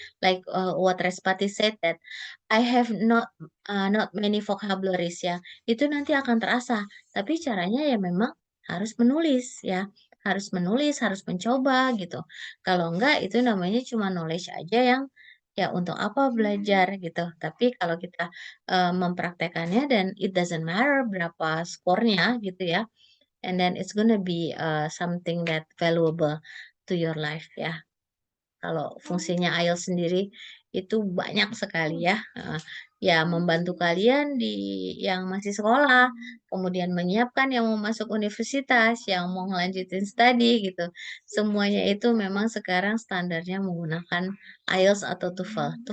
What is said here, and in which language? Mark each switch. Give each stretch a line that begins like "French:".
English: Like what Respati said that I have not many vocabularies ya.
Indonesian: Itu nanti akan terasa. Tapi caranya ya memang harus menulis ya. Harus menulis, harus mencoba gitu. Kalau enggak itu namanya cuma knowledge aja yang ya untuk apa belajar gitu. Tapi kalau kita mempraktekannya dan
English: it doesn't matter
Indonesian: berapa skornya gitu ya.
English: And then it's gonna be something that valuable to your life ya.
Indonesian: Kalau fungsinya IELTS sendiri itu banyak sekali ya. Ya membantu kalian yang masih sekolah, kemudian menyiapkan yang mau masuk universitas, yang mau ngelanjutin studi gitu. Semuanya itu memang sekarang standarnya menggunakan IELTS atau TOEFL.